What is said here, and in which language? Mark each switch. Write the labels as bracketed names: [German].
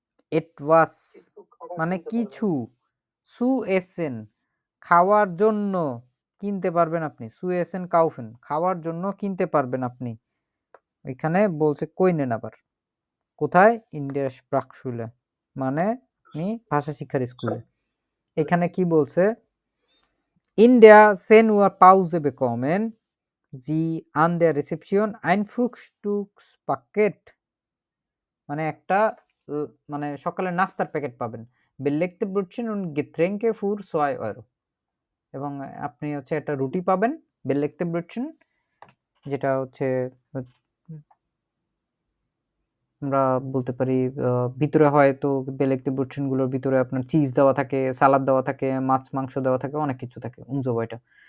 [Bangla] etwas মানে কিছু, zu essen খাওয়ার জন্য কিনতে পারবেন আপনি, [German] zu essen kaufen [Bangla] খাওয়ার জন্য কিনতে পারবেন আপনি। ওইখানে বলছে কইনেন আবার কোথায়? [German] in der Sprachschule [Bangla] মানে আপনি ভাষা শিক্ষার স্কুলে। এখানে কি বলছে? [German] in der 10 Uhr Pause bekommen Sie an der Rezeption ein Frühstückspaket [Bangla] মানে একটা মানে সকালে নাস্তার প্যাকেট পাবেন। [German] belegte Brötchen und Getränke für 2 Euro [Bangla] এবং আপনি হচ্ছে একটা রুটি পাবেন belegte Brötchen, যেটা হচ্ছে আমরা বলতে পারি ভিতরে হয়তো belegte Brötchen গুলোর ভিতরে আপনার চিজ দেওয়া থাকে, সালাদ দেওয়া থাকে, মাছ মাংস দেওয়া থাকে, অনেক কিছু থাকে উনজোবাইটা।